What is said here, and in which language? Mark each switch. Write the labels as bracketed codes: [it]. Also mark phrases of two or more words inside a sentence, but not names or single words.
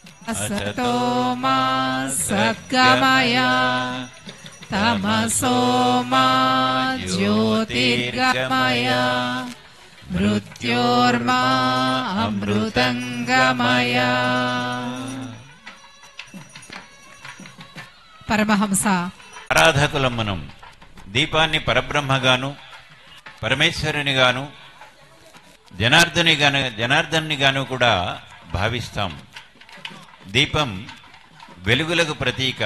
[sa] असतो मा सद्गमय तमसो मा ज्योतिर्गमय मृत्योर्मा अमृतंगमय. [te] పరమహంస ఆరాధకులం మనం దీపాన్ని పరబ్రహ్మగాను పరమేశ్వరునిగాను జనార్దనునిగాను కూడా భావిస్తాం. దీపం వెలుగులకు ప్రతీక.